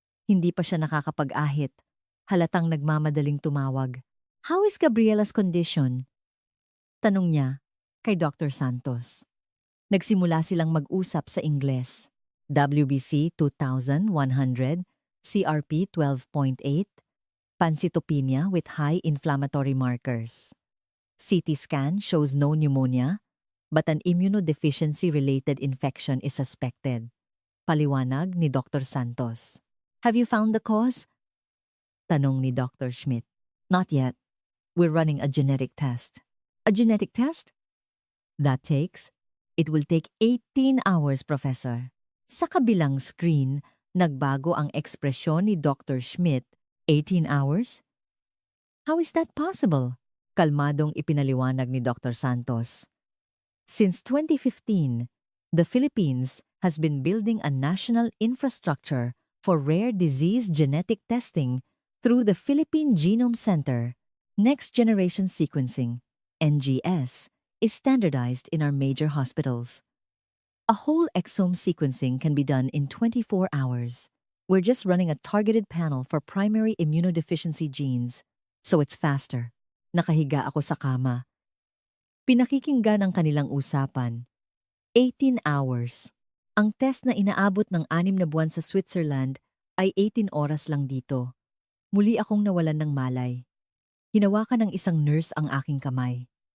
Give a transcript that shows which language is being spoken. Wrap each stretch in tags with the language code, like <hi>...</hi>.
<tl>Hindi pa siya nakakapag-ahit. Halatang nagmamadaling tumawag.</tl> <en>"How is Gabriela's condition?"</en> <tl>Tanong niya kay Dr. Santos. Nagsimula silang mag-usap sa Ingles.</tl> <en>WBC 2,100, CRP 12.8, pancytopenia with high inflammatory markers. CT scan shows no pneumonia, but an immunodeficiency-related infection is suspected.</en> <tl>Paliwanag ni Dr. Santos.</tl> <en>"Have you found the cause?"</en> <tl>Tanong ni Dr. Schmidt.</tl> <en>"Not yet. We're running a genetic test." "A genetic test?" It will take 18 hours, Professor."</en> <tl>Sa kabilang screen, nagbago ang ekspresyon ni Dr.</tl> <en>Schmidt. 18 hours? How is that possible?</en> <tl>Kalmadong ipinaliwanag ni Dr. Santos.</tl> <en>Since 2015, the Philippines has been building a national infrastructure for rare disease genetic testing through the Philippine Genome Center. Next Generation Sequencing, NGS, is standardized in our major hospitals. A whole exome sequencing can be done in 24 hours. We're just running a targeted panel for primary immunodeficiency genes, so it's faster.</en> <tl>Nakahiga ako sa kama. Pinakikinggan ang kanilang usapan.</tl> <en>18 hours.</en> <tl>Ang test na inaabot ng 6 na buwan sa Switzerland ay 18 oras lang dito. Muli akong nawalan ng malay. Hinawakan ng isang nurse ang aking kamay.</tl>